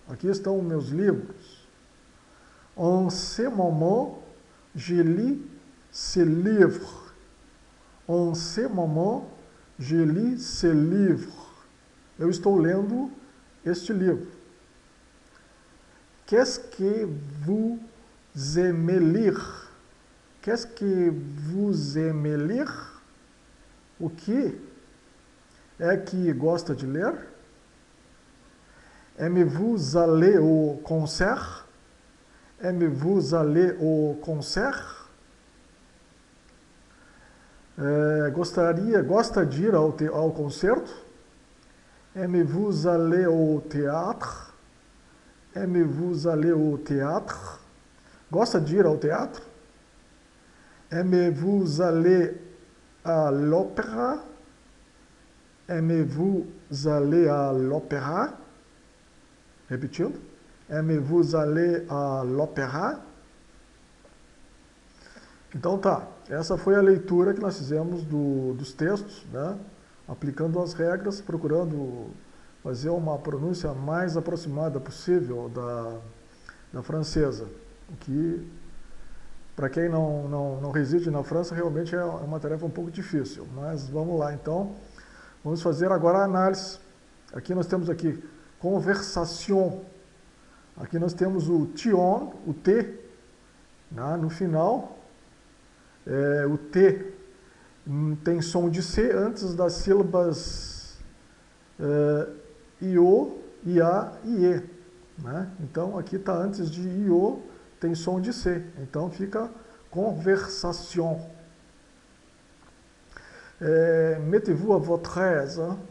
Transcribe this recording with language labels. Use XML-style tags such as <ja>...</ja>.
<pt>Aqui estão os meus livros.</pt> <fr>En ce moment, je lis ces livres. En ce moment, je lis ces livres.</fr> <pt>Eu estou lendo este livro.</pt> <fr>Qu'est-ce que vous aimez lire? Qu'est-ce que vous aimez lire?</fr> <pt>O que é que gosta de ler?</pt> <fr>Aimez-vous aller au concert? Aimez-vous aller au concert?</fr> <pt>Gosta de ir ao concerto?</pt> <fr>Aimez-vous aller au théâtre? Aimez-vous aller au théâtre?</fr> <pt>Gosta de ir ao teatro?</pt> <fr>Aimez-vous aller à l'opéra? Aimez-vous aller à l'opéra?</fr> <pt>Repetindo.</pt> <fr>Aimez-vous aller à l'opéra?</fr> <pt>Então tá, essa foi a leitura que nós fizemos dos textos, né? Aplicando as regras, procurando fazer uma pronúncia mais aproximada possível da francesa. O que, para quem não reside na França, realmente é uma tarefa um pouco difícil. Mas vamos lá então. Vamos fazer agora a análise. Aqui nós temos aqui conversation. Aqui nós temos o tion, o T, né, no final. O T tem som de C antes das sílabas IO, IA e E. Né? Então aqui está antes de IO, tem som de C. Então fica conversation.</pt> <fr>Mettez-vous à votre aise.</fr>